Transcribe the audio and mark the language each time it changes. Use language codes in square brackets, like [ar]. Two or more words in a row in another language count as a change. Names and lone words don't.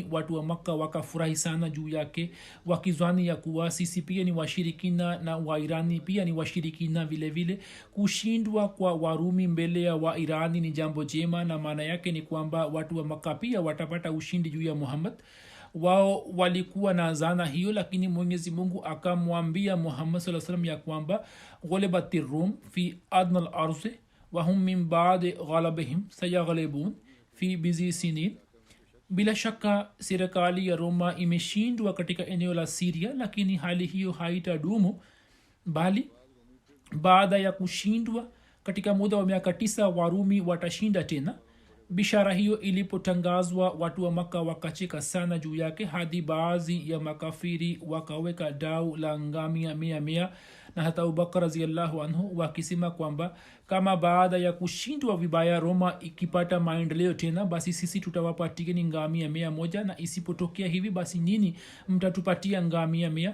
[sw] Watu wa Makka wakafurahi sana juu yake wakizwani ya kuwa sisi pia ni washirikina na Wairani pia ni washirikina vile vile. Kushindwa kwa Warumi mbele ya Wairani ni jambo jema, na maana yake ni kwamba watu wa Makka pia watapata ushindi juu ya Muhammad. Wao walikuwa na zana hiyo, lakini Mwenyezi Mungu akamwambia Muhammad [ar] صلى الله عليه وسلم [sw] ya kwamba [ar] غلبت الروم في أدنى الأرض وهم من بعد غلبهم سيغلبون في بضع سنين. [sw] Bila shaka serikali ya Roma imeshindwa katika eneo la Syria, lakini hali hiyo haitadumu, bali baada ya kushindwa katika muda wa miaka 9 Warumi watashinda tena. Bishara hiyo ilipotangazwa watu wa Makka wakacheka sana juu yake, hadi baadhi ya makafiri wakaweka dau la ngamia 100 na hata Abubakar [ar] رضي الله عنه [sw] wakisema kwamba kama baada ya kushindwa vibaya Roma ikipata maendeleo tena, basi sisi tutawapatia ni ngamia 100, na isipotokea hivi basi nini mtatupatia ngamia 100.